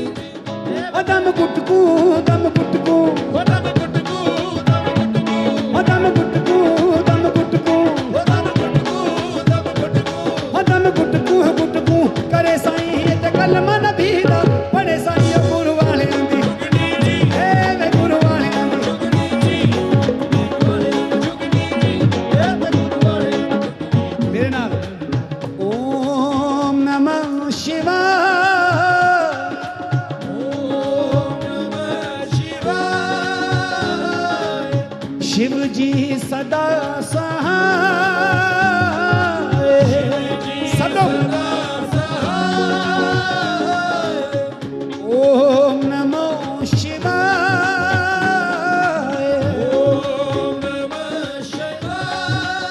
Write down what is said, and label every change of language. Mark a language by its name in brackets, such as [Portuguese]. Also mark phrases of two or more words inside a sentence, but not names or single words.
[Punjabi] ਦਮ ਗੁਟਕੂ, ਦਮ ਗੁਟਕੂ, ਦਮ ਗੁਟਕੂ, ਦਮ ਗੁਟਕੂ, ਦਮ ਗੁਟਕੂ, ਗੁਟਕੂ ਕਰੇ ਸਾਈਂ ਤੇ ਕਲਮਾ ਨਬੀ ਦਾ ਪੜ੍ਹੇ ਸਾਈਂ ਗੁਰੂ ਵਾਲੀਆਂ ਦੀ ਜੁਗਨੀ ਜੀ, ਏ ਵੇ ਗੁਰੂ ਵਾਲੀਆਂ ਦੀ ਜੁਗਨੀ ਜੀ, ਜੁਗਨੀ ਜੀ, ਏ ਵੇ ਗੁਰੂ ਵਾਲੀਆਂ। ਮੇਰੇ ਨਾਲ [Sanskrit] ओम नमः शिवाय, ओम नमः शिवाय। [Hindi] शिव जी सदा सहाय, [Sanskrit] ओम नमो शिवाय, ओम नमः शिवाय।